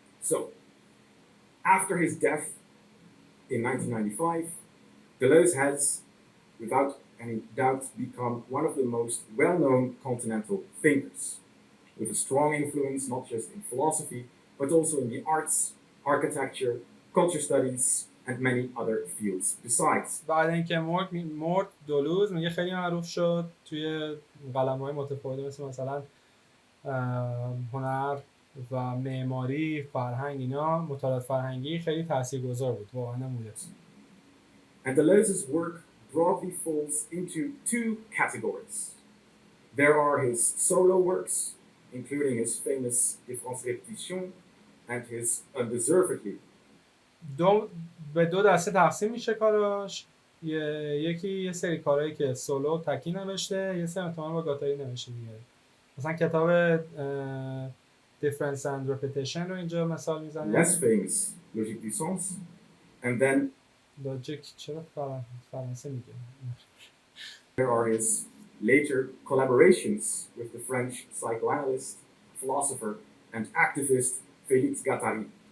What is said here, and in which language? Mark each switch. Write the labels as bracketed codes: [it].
[en] So, after his death in 1995, Deleuze has, without any doubt, become one of the most well-known continental thinkers, with a strong influence not just in philosophy, but also in the arts, architecture, culture studies, and many other fields besides. [fa] بعد اینکه مرد دلوز میگه خیلی معروف شد توی قلم‌های متفاوت مثلا هنر و معماری، فرهنگ، اینا مطالعات فرهنگی خیلی تاثیرگذار بود واقعا نموده. [en] And Deleuze's work broadly falls into two categories. There are his solo works, including his famous Répétition and his undeservedly. [fa] به دو دسته تقسیم میشه کاراش. یکی یه سری کارهایی که سولو تکی نوشته، یه سری احتمال با گاتاری نوشته دیگه. مثلا کتاب Difference and Repetition رو اینجا مثال میزنه. [en] Less famous, Logique du Sens, and then [fa] Logic چرا فرانسه میگه. [en] There are his later collaborations with the French psychoanalyst, philosopher, and activist Félix Guattari.